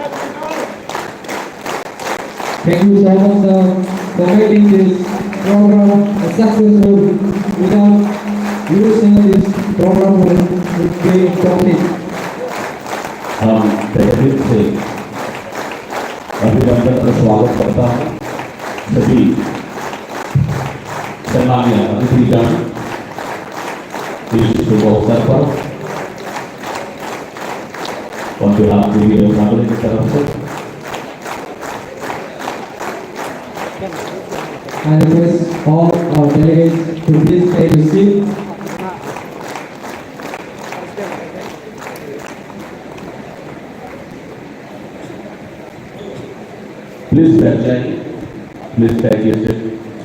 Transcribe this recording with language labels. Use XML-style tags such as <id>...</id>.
<en>Thank you so much for making this program successful. Without using this program would be complete.</en> <hi>तहरीर से अभिनंदन का स्वागत करता हूँ सभी सम्मानीय अतिथिगण इस शुभ अवसर पर और बिहार मीडिया फैमिली की तरफ से</hi> <en>I request all our delegates to please take a seat. Please take your seat.</en>